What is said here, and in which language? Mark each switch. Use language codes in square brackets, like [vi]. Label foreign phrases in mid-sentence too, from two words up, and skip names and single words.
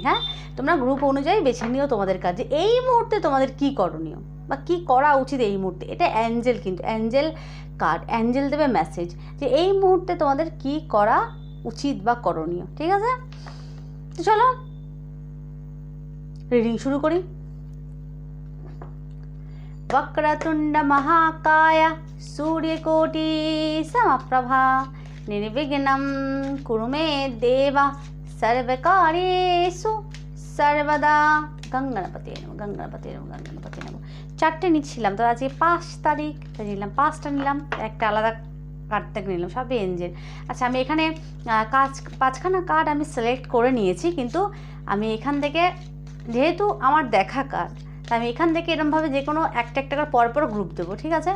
[bn] হ্যাঁ, তোমরা গ্রুপ অনুযায়ী বেছে নিও তোমাদের কাজে এই মুহূর্তে তোমাদের কি করণীয় বা কি করা উচিত এই মুহূর্তে। এটা অ্যাঞ্জেল, কিন্তু [en] angel card, [bn] অ্যাঞ্জেল দেবে মেসেজ যে এই মুহূর্তে তোমাদের কি করা উচিত বা করণীয়, ঠিক আছে? তো চলো রিডিং শুরু করি। [sa] वक्रतुंड महाकाय सूर्यकोटि समप्रभा निर्विघ्नं कुरु मे देव सर्वकार्येषु सर्वदा। गंगणपति नमः, गंगणपति नमः, गंगणपति नमः। [bn] 4টে নিচ্ছিলাম, তো আজকে 5 তারিখ তাই নিলাম, 5টা নিলাম, একটা আলাদা কার্ড থেকে নিলাম, সবই এঞ্জেল। আচ্ছা, আমি এখানে 5খানা কার্ড আমি সিলেক্ট করে নিয়েছি, কিন্তু আমি এখান থেকে যেহেতু আমার দেখা কার্ড, আমি এখান থেকে এরকমভাবে যে কোনো একটা করে পরপর গ্রুপ দেবো, ঠিক আছে?